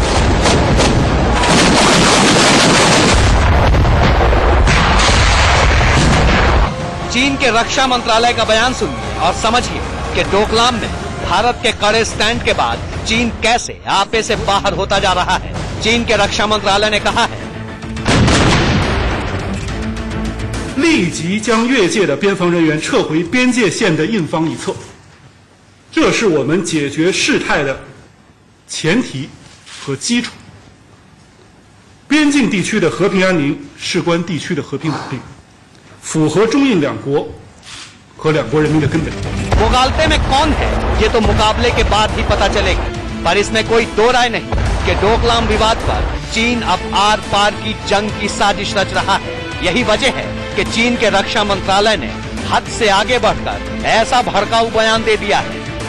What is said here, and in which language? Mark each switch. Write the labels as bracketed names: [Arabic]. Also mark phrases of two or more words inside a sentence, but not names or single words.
[Hindi] चीन के रक्षा मंत्रालय का बयान सुनिए और समझिए कि डोकलाम में भारत के कड़े स्टैंड के बाद चीन कैसे आपे से बाहर होता जा रहा है। चीन के रक्षा मंत्रालय ने कहा है, [Chinese] 立即将越界的边防人员撤回边界线的印方一侧，这是我们解决事态的前提和基础。边境地区的和平安宁事关地区的和平稳定，符合中印两国和两国人民的根本。 [Hindi] मुगालते में कौन है ये तो मुकाबले के बाद ही पता चलेगा, पर इसमें कोई दो राय नहीं कि डोकलाम विवाद पर चीन अब आर पार की जंग की साजिश रच रहा है। यही वजह है कि चीन के रक्षा मंत्रालय ने हद से आगे बढ़कर ऐसा भड़काऊ बयान दे दिया है।